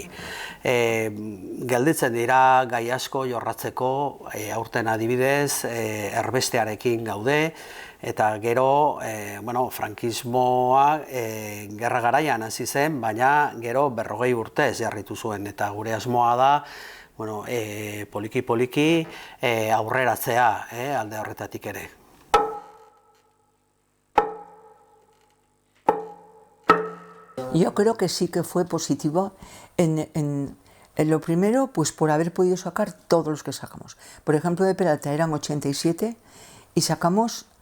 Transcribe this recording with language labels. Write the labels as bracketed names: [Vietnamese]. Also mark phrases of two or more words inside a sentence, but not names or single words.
[Basque] Gelditzen dira gai asko jorratzeko, aurten adibidez, erbestearekin gaude, eta gero, frankismoa gerra garaian hasi zen, baina gero 40 urtez jarritu zuen, eta gure asmoa da, poliki-poliki aurreratzea alde horretatik ere. [Spanish] Yo creo que sí que fue positivo en lo primero, pues por haber podido sacar todos los que sacamos. Por ejemplo, de Peralta eran 87 y sacamos...